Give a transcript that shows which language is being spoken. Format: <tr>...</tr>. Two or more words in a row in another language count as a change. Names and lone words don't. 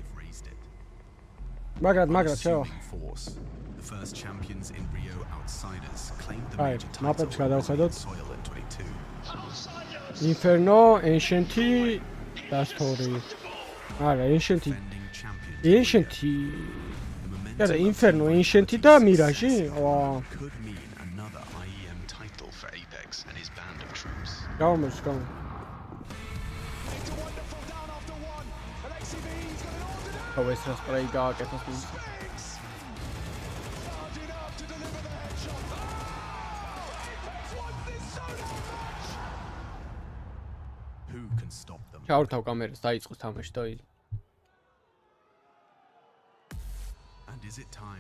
<ka>მაგრამ შევა.</ka> <en>The first champions in Rio outsiders claimed the</en> <ka>აი</ka> <en>major title.</en> <ka>მაპებს გადავხედოთ.</ka> <en>Soil in 22.</en> <ka>Inferno, Ancienti და Story. არა, Ancienti.</ka> <en>Defending champions.</en> <ka>Ancienti. არა, Inferno, Ancienti და Mirage. ვა.</ka> <en>Could mean another IEM title for Apex and his band of troops.</en> <ka>გამომშვ. ეს რა სპრეი გააკეთეს მის.</ka> <en>Who can stop them?</en> <ka>ჩავრთავ კამერას, დაიწყოს თამაში და</ka> <en>And is it time?</en>